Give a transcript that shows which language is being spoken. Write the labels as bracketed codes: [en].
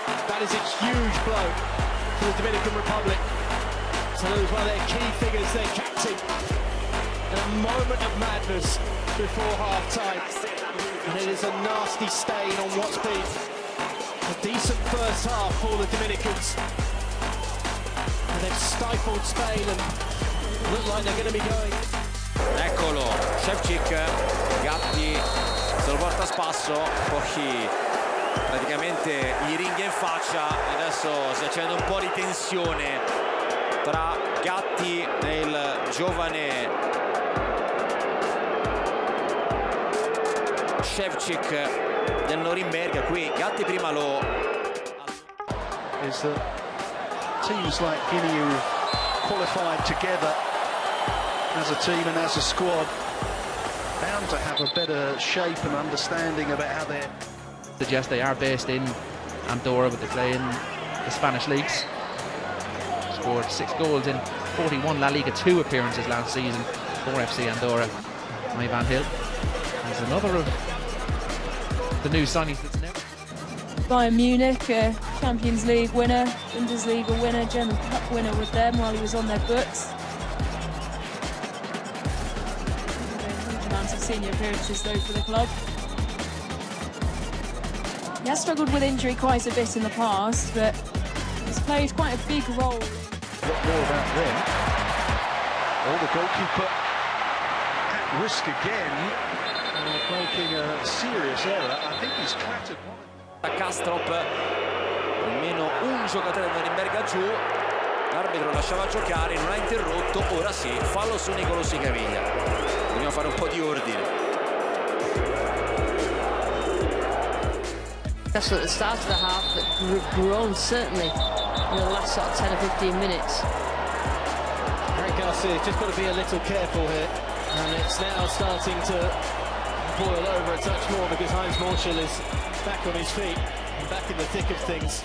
[en] That is a huge blow for the Dominican Republic to lose one of their key figures, their captain, in a moment of madness before half-time. And it is a nasty stain on what's been a decent first half for the Dominicans. And they've stifled Spain and look like they're going to be going. [it] Eccolo, Ševčík, Gatti se lo porta a spasso, poi praticamente gli ringhia in faccia e adesso si accende un po' di tensione tra Gatti e il giovane Ševčík del Norimberga. Qui Gatti prima lo... [en] Is that teams like Guinea who qualified together as a team and as a squad bound to have a better shape and understanding about how they're... Suggest they are based in Andorra, but they play in the Spanish leagues. Scored 6 goals in 41 La Liga 2 appearances last season for FC Andorra. Ivan Hill is another of the new signings that's never... Bayern Munich, Champions League winner, Bundesliga winner, German Cup winner with them while he was on their books. Huge amounts of senior appearances though for the club. He has struggled with injury quite a bit in the past, but he's played quite a big role. What more about them? Oh, the goalkeeper at risk again, making a serious error. I think he's clattered one. [it] Kastrop, almeno un giocatore del Norimberga giù, l'arbitro lasciava giocare, non ha interrotto, ora sì, fallo su Nicolo Cicaviglia. Dobbiamo fare un po' di ordine. [en] That's what the start of the half that grown certainly. in the last sort of 10 or 15 minutes. Greg Garcia's just got to be a little careful here, and it's now starting to boil over a touch more because Heinz Morschel is back on his feet and back in the thick of things.